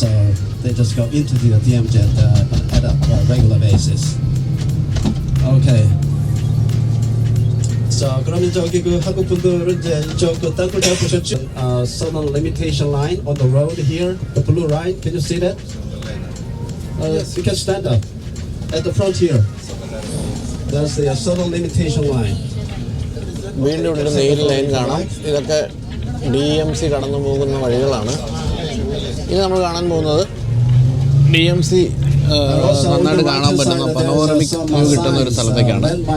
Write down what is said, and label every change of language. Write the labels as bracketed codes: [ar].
[en] So they just go into the DMZ at a regular basis. Okay. [ko] 자, 그러면 저기 그 한국 분들은 이제 이쪽 그 땅굴 잘 보셨죠? [en] Southern limitation line on the road here, the blue line. Can you see that? You can stand up at the front here. That's the southern limitation line. [ml] വീണ്ടും ഇവിടെ ഒരു നീല line കാണാം. ഇതൊക്കെ DMZ കടന്നു പോകുന്ന വഴികളാണ്. ഇനി നമ്മൾ കാണാൻ പോകുന്നത് DMZ നന്നായിട്ട് കാണാൻ പറ്റുന്ന പനോരമിക് വ്യൂ കിട്ടുന്ന ഒരു സ്ഥലത്തേക്കാണ്.